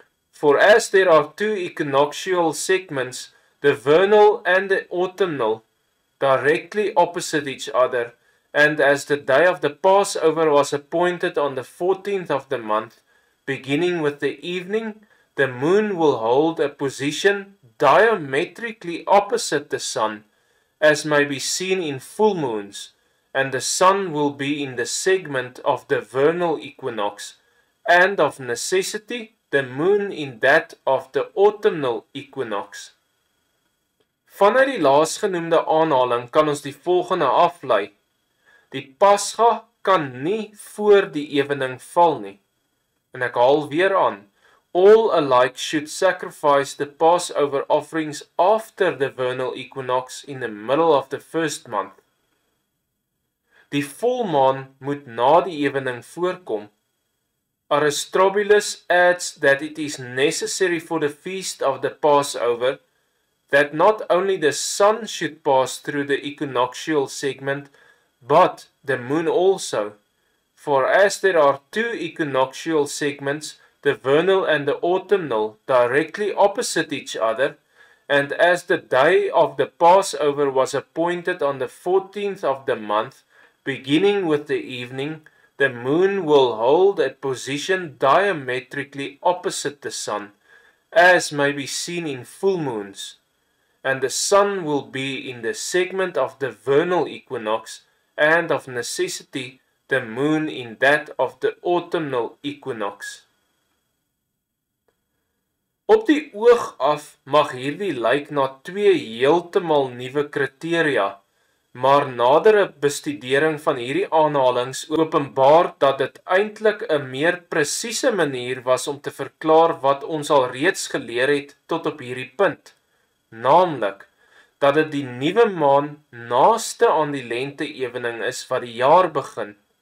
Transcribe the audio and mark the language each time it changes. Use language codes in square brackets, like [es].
[en] For as there are two equinoctial segments, the vernal and the autumnal, directly opposite each other, and as the day of the Passover was appointed on the 14th of the month, beginning with the evening, the moon will hold a position diametrically opposite the sun, as may be seen in full moons, and the sun will be in the segment of the vernal equinox, and of necessity the moon in that of the autumnal equinox. [af] Vanuit die laasgenoemde aanhaling kan ons die volgende aflei. Die Pasga kan nie voor die ewening val nie. En ek haal weer aan. [en] All alike should sacrifice the Passover offerings after the vernal equinox in the middle of the first month. [af] Die volmaan moet na die ewening voorkom. [en] Aristobulus adds that it is necessary for the feast of the Passover that not only the sun should pass through the equinoctial segment, but the moon also. For as there are two equinoctial segments, the vernal and the autumnal, directly opposite each other, and as the day of the Passover was appointed on the 14th of the month, beginning with the evening, the moon will hold a position diametrically opposite the sun, as may be seen in full moons, and the sun will be in the segment of the vernal equinox, and of necessity the moon in that of the autumnal equinox. [af] Op die oog af mag hierdie lyk na twee heeltemal nuwe kriteria, maar nadere bestudering van hierdie aanhalings openbaar dat dit eintlik 'n meer presiese manier was om te verklaar wat ons al reeds geleer het tot op hierdie punt, naamlik dat dit die nuwe maan naaste aan die lente-ewening is wat die jaar begin.